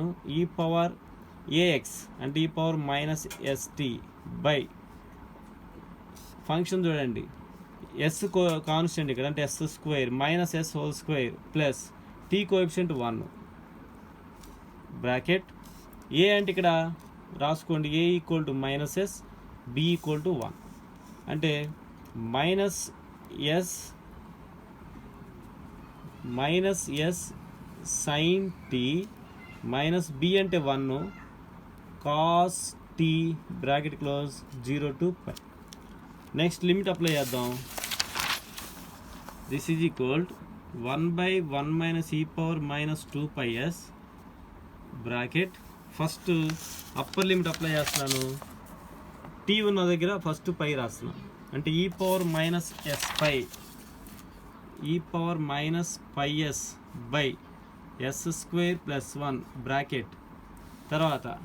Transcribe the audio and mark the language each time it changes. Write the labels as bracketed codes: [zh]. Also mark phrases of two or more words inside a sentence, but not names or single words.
[en] e power ax అంటే e power minus st by function చూడండి, s constant [te] ఇక్కడ అంటే [en] s square minus s whole square plus t coefficient 1 bracket a [te] అంటే ఇక్కడ రాసుకోండి [en] a equal to minus s b equal to 1 అంటే మైనస్ s sin t minus b అంటే 1 cos t bracket close 0 to pi. next limit apply [te] చేద్దాం. [en] this is equal 1 by 1 minus e power minus 2 pi s bracket first upper limit apply చేస్తున్నాను. [te] టీ ఉన్న దగ్గర ఫస్ట్ పై రాస్తున్నాను అంటే [en] e power minus s pi e power minus pi s by s square plus 1 bracket తర్వాత